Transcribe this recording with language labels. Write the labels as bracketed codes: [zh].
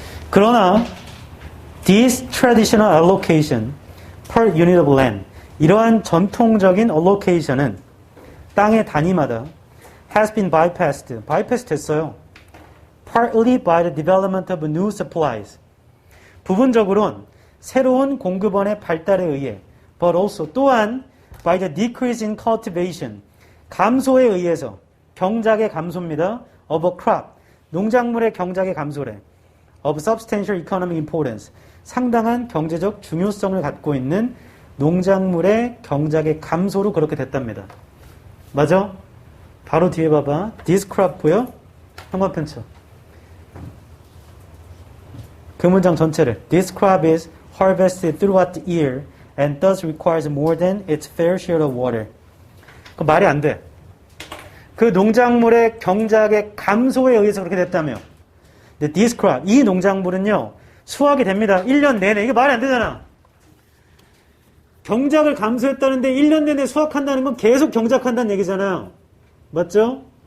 [ko] 그러나 [en] this traditional allocation per unit of land, [ko] 이러한 전통적인 allocation은 땅의 단위마다 [en] has been bypassed, [ko] bypass 됐어요. [en] partly by the development of new supplies, [ko] 부분적으로는 새로운 공급원의 발달에 의해, [en] but also [ko] 또한 [en] by the decrease in cultivation, [ko] 감소에 의해서, 경작의 감소입니다. [en] of a crop, [ko] 농작물의 경작의 감소래. [en] of substantial economic importance, [ko] 상당한 경제적 중요성을 갖고 있는 농작물의 경작의 감소로 그렇게 됐답니다. 맞아? 바로 뒤에 봐봐. [en] this crop [ko] 보여? 형광펜 쳐. 그 문장 전체를. [en] This crop is harvested throughout the year and thus requires more than its fair share of water. [ko] 그 말이 안 돼. 그 농작물의 경작의 감소에 의해서 그렇게 됐다며. 근데 [en] this crop, [ko] 이 농작물은요, 수확이 됩니다. 1년 내내. 이게 말이 안 되잖아. 경작을 감소했다는데 1년 내내 수확한다는 건 계속 경작한다는 얘기잖아요. 맞죠?